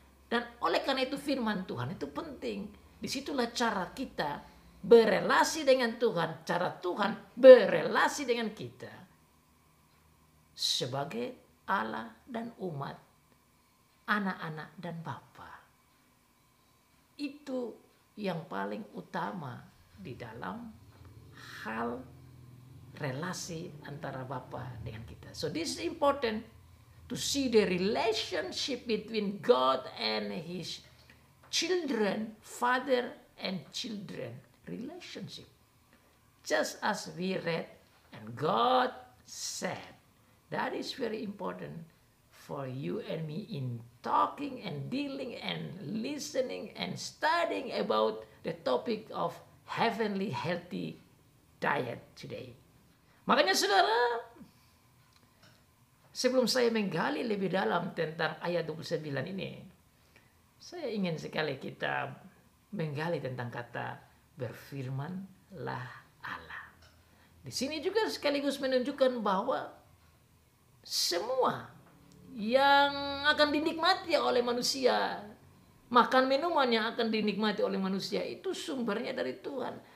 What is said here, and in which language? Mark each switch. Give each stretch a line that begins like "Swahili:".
Indonesian: Dan oleh karena itu firman Tuhan itu penting. Disitulah cara kita berelasi dengan Tuhan, cara Tuhan berelasi dengan kita sebagai Allah dan umat, anak-anak dan Bapa. Itu yang paling utama di dalam hal relasi antara Bapa dengan kita.
English: So this is important to see the relationship between God and His children, father and children relationship. Just as we read and God said, that is very important for you and me in talking and dealing and listening and studying about the topic of heavenly healthy diet today.
Indonesian: Makanya saudara, sebelum saya menggali lebih dalam tentang ayat 29 ini, saya ingin sekali kita menggali tentang kata berfirmanlah Allah. Di sini juga sekaligus menunjukkan bahwa semua yang akan dinikmati oleh manusia, makan minuman yang akan dinikmati oleh manusia itu sumbernya dari Tuhan.